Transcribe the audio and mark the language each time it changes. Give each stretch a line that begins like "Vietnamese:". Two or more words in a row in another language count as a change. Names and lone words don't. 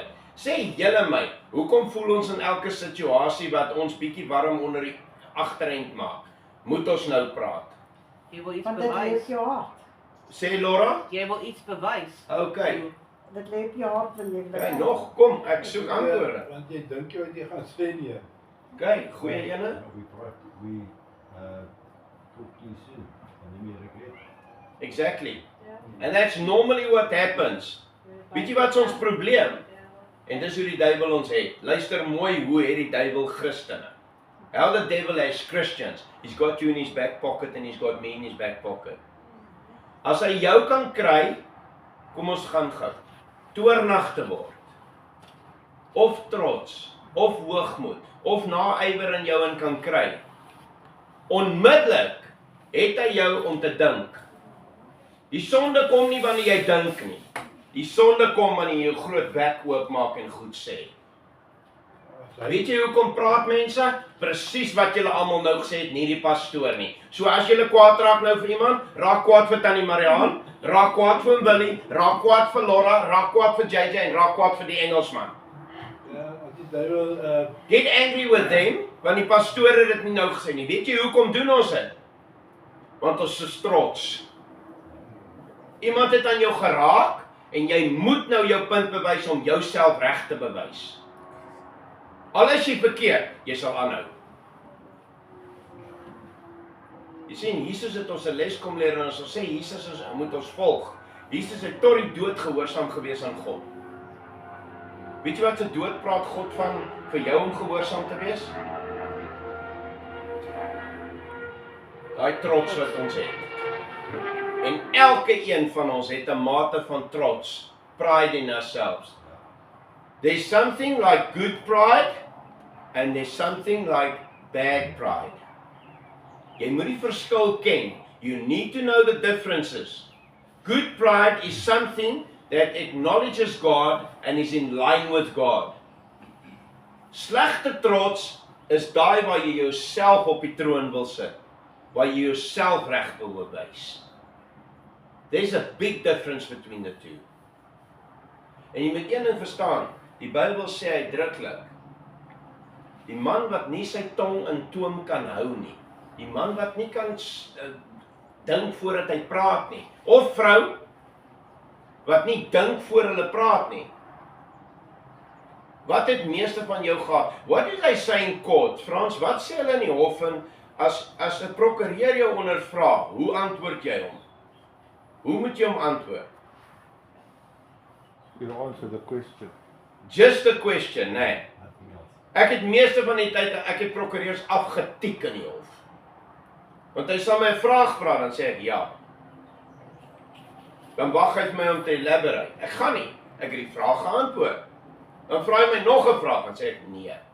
Afrikaans: Sê julle my, hoekom voel ons in elke situasie wat ons bietjie warm onder die agterend maak? Moet ons nou praat? Jy wil iets Want dit bewys. leef jou hart. Sê Laura? Jy wil iets bewys. Okay. Dit leef jou hart van jy Okay, nog, kom, ek soek antwoorde. Want jy dink jy wat jy gaan sê nie. Okay, goeie ene.
English: We talk too soon and then we regret. Exactly. And that's normally what happens.
Afrikaans: Weet jy wat is ons probleem? En dis hoe die duiwel ons het. Luister mooi hoe het die duiwel Christene.
English: How the devil has Christians. He's got you in his back pocket and he's got me in his back pocket.
Afrikaans: As hy jou kan kry, kom ons gaan gou. Toornig te word. Of trots, of hoogmoed, of naaiwer in jou in kan kry. Onmiddellik het hy jou om te dink. Die sonde kom nie wanneer jy dink nie. Die sonde kom wanneer jy jou groot bek oopmaak en goed sê. Weet jy hoekom praat mense? Presies wat julle almal nou gesê het, nie die pastoor nie. So as julle kwaad raak nou vir iemand, raak kwaad vir Tannie Mariaan, raak kwaad vir Willie, raak kwaad vir Laura, raak kwaad vir JJ en raak kwaad vir die Engelsman. Ja, as die duiwel
English: Get angry with them,
Afrikaans: want die pastoor het dit nie nou gesê nie. Weet jy hoekom doen ons dit? Want ons is trots. Iemand het aan jou geraak en jy moet nou jou punt bewys om jouself reg te bewys. Al is jy verkeerd, jy sal aanhou. Jy sien, Jesus het ons 'n les kom leer en ons sê Jesus moet ons volg. Jesus het tot die dood gehoorsaam gewees aan God. Weet jy wat se dood praat God van vir jou om gehoorsaam te wees? Daai trots wat ons het. En elke een van ons het 'n mate van trots,
English: pride in ourselves. There's something like good pride and there's something like bad pride.
Afrikaans: Jy moet die verskil ken.
English: You need to know the differences. Good pride is something that acknowledges God and is in line with God.
Afrikaans: Slegte trots is daai waar jy jouself op die troon wil sit, waar jy jouself reg wil bewys.
English: There's a big difference between the two.
Afrikaans: En jy moet een ding verstaan, die Bybel sê uitdruklik, die man wat nie sy tong in toom kan hou nie, die man wat nie kan dink voordat hy praat nie, of vrou wat nie dink voor hulle praat nie. Wat het meeste van jou gehad?
English: What did I say in court?
Afrikaans: Frans, wat sê hulle in die hof en as 'n prokureur jou ondervra, hoe antwoord jy hom? Hoe moet jy hom antwoord?
English: You answer the question. Just a question, nee. Nothing else.
Afrikaans: Ek het meeste van die tyd, ek het prokureurs afgetiek in die hof. Want hy sal my 'n vraag vra, dan sê ek ja. Dan wag hy vir my om te elaborate. Ek gaan nie, ek het die vraag geantwoord. Dan vra hy my nog 'n vraag, dan sê ek nee.